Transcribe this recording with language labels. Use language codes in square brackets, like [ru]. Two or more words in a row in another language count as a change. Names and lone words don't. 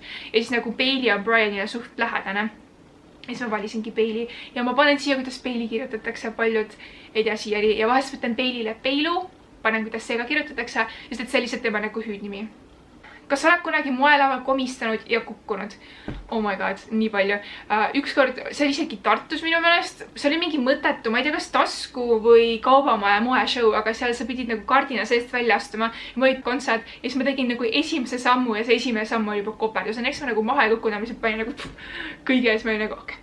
[et] Ja siis nagu Peili on Brianile suht lähedane. Ja siis ma valisingi Peili. Ja ma panen siia, kuidas Peili kirjutatakse. Paljud ei tea siiani. Ja vahest võtan Peilile Peilu. Panen, kuidas see ka kirjutatakse. Just et see lihtsalt tema nagu hüüdnimi. kas sa oled kunagi moelaval komistanud ja kukkunud? [en] Oh my god, [et] nii palju. Ükskord, see oli isegi Tartus minu meelest, see oli mingi mõttetu, ma ei tea, kas Tasku või Kaubamaja moeshow, aga seal sa pidid nagu kardina seest välja astuma ja ma olid kontsert ja siis ma tegin nagu esimese sammu ja see esimene samm oli juba koperdus. Õnneks ma nagu maha ei kukkunud, ma lihtsalt panin nagu kõige ees, ma olin nagu okei.